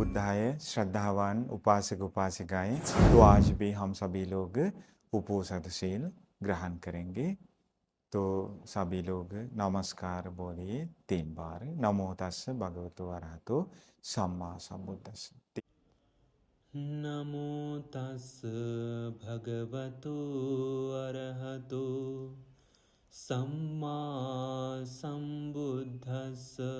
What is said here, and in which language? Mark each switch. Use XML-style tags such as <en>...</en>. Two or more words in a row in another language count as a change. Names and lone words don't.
<hi>है श्रद्धावान उपासक उपासिकाएं, तो आज भी हम सभी लोग उपोषणशील ग्रहण करेंगे। तो सभी लोग नमस्कार बोलिए 3 बार।</hi> <pi>नमो तस्स भगवतो अरहतो सम्मा सम्बुद्धस्स। नमो तस् भगवतो अरहतो सम्मा सम्बुद्धस्स।</pi>